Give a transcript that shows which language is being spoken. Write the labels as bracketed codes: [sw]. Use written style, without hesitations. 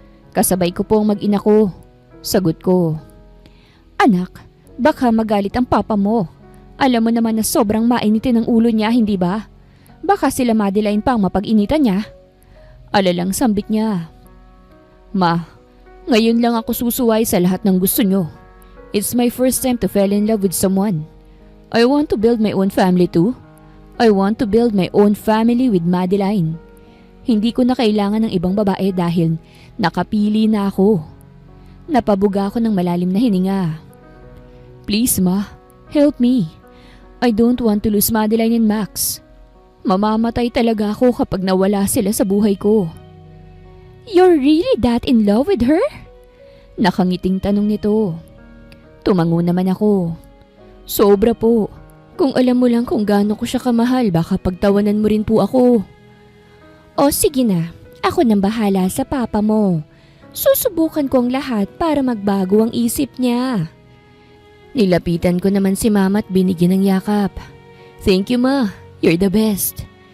[tl] Kasabay ko pong mag-ina ko, sagot ko. Anak, baka magalit ang papa mo. Alam mo naman na sobrang mainitin ang ulo niya, hindi ba? Baka sila Madeline pang mapag-initan niya. Alalang sambit niya. Ma, ngayon lang ako susuway sa lahat ng gusto niyo. [en] It's my first time to fall in love with someone. I want to build my own family too. I want to build my own family with Madeline. [tl] Hindi ko na kailangan ng ibang babae dahil nakapili na ako. Napabuga ako ng malalim na hininga. [en] Please ma, help me. I don't want to lose Madeline and Max. [tl] Mamamatay talaga ako kapag nawala sila sa buhay ko. [en] You're really that in love with her? [tl] Nakangiting tanong nito. Tumango naman ako. Sobra po. Kung alam mo lang kung gaano ko siya kamahal, baka pagtawanan mo rin po ako. O sige na, ako nang bahala sa papa mo. Susubukan ko ang lahat para magbago ang isip niya. Nilapitan ko naman si mama at binigyan ng yakap. [en] Thank you ma, you're the best.